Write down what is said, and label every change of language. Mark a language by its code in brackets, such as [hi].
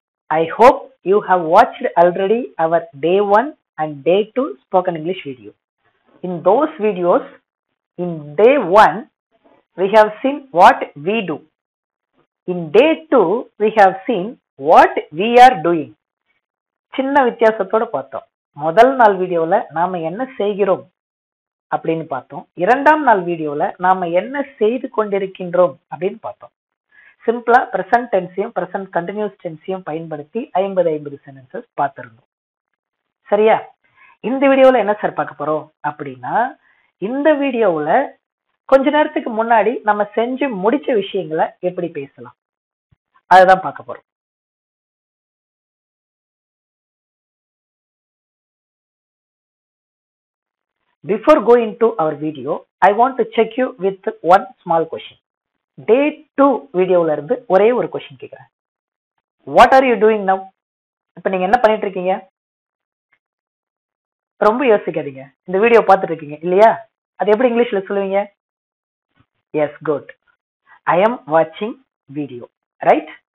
[en] I hope you have watched already our day 1 and day 2 spoken English video. In those videos, in day 1, we have seen what we do. In day 2, we have seen what we are doing. [ta] சின்ன வித்தியாசத்தோட பார்த்தோம். முதல் நாள் வீடியோல நாம என்ன செய்கிறோம் அப்படின்னு பார்த்தோம். இரண்டாம் நாள் வீடியோல நாம என்ன செய்து கொண்டிருக்கின்றோம் அப்படின்னு பார்த்தோம். சிம்பிளா பிரசன்ட் டென்ஸையும் பிரசன்ட் கண்டினியூஸ் டென்ஸையும் பயன்படுத்தி 50 சென்டென்சஸ் பார்த்திருந்தோம். சரியா? இந்த வீடியோல என்ன சார் பார்க்க போறோம் அப்படின்னா, இந்த வீடியோவுல கொஞ்ச நேரத்துக்கு முன்னாடி நம்ம செஞ்சு முடிச்ச விஷயங்களை எப்படி பேசலாம் அதுதான் பார்க்க போறோம். [en] Before going to our video, I want to check you with one small question. [ta] Day 2 வீடியோல இருந்து ஒரே ஒரு கொஸ்டின் கேக்குறேன். [en] What are you doing now? [ta] இப்போ நீங்க என்ன பண்ணிட்டு இருக்கீங்க? ரொம்ப யோசிக்காதீங்க. இந்த வீடியோ பார்த்துட்டு இருக்கீங்க இல்லையா? அது எப்படி இங்கிலீஷ்ல சொல்லுவீங்க? [en] Yes, good. I am watching video. Right?